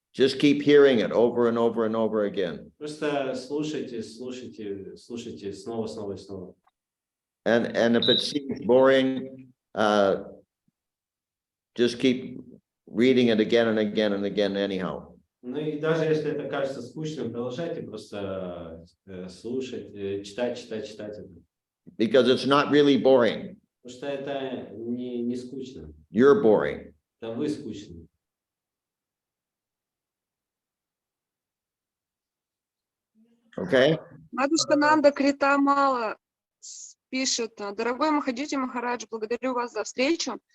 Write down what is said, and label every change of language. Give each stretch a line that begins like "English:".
English: Just keep hearing it over and over and over again.
Russian: Просто слушайте снова и снова.
English: And if it seems boring, just keep reading it again and again and again anyhow.
Russian: Ну и даже если это кажется скучным, продолжайте просто слушать, читать это.
English: Because it's not really boring.
Russian: Потому что это не скучно.
English: You're boring.
Russian: Это вы скучны.
English: Okay?
Russian: Матушка Нанда Критамала пишет: дорогой Махадьюти Махарадж, благодарю вас за встречу.